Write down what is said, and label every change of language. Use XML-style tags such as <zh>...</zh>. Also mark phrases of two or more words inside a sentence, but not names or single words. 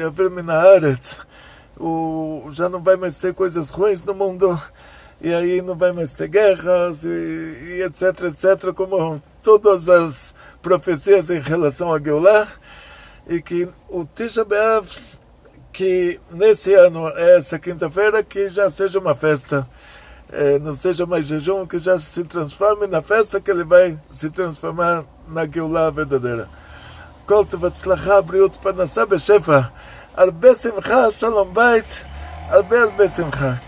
<he>אעביר מן הארץ,</he> <pt>já não vai mais ter coisas ruins no mundo, e aí não vai mais ter guerras, e etc, etc, como todas as profecias em relação a Geulah, e que o Tisha B'Av, que nesse ano é essa quinta-feira, que já seja uma festa, não seja mais jejum, que já se transforme na festa, que ele vai se transformar na Geulah verdadeira.</pt> <he>כל טוב הצלחה, בריאות פרנסה בשפע, הרבה שמחה, שלום בית, הרבה שמחה.</he>